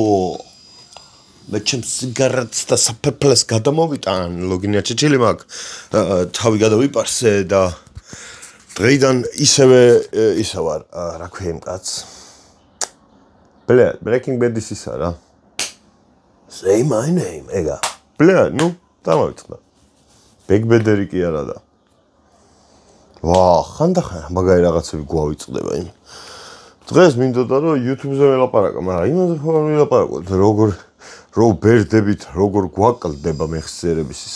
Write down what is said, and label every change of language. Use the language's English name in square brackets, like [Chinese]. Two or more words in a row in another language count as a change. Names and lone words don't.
[Georgian] მე ჩემს სიგარეტს და საფერფლეს გადამოვიტან, ლოგინია ჩეჩილი მაქვს. თავი გადავიპარსე და დღეიდან ისევ ვარ, რა ქვია იმ კაცს. Breaking Bad-ის ისა რა. [English] Say my name, [Georgian] ეგა. ნუ დამოვიწყდა. Big Bad-ერი კი არა და. ვა, ხანდახან მაგარი რაღაცები გვავიწყდება იმ. დღეს მინდოდა რომ YouTube-ზე ველაპარაკო, მაგრამ იმაზე ხო არ ველაპარაკოთ, რო ბერდებით, როგორ გვაკლდება მეხსიერების ის.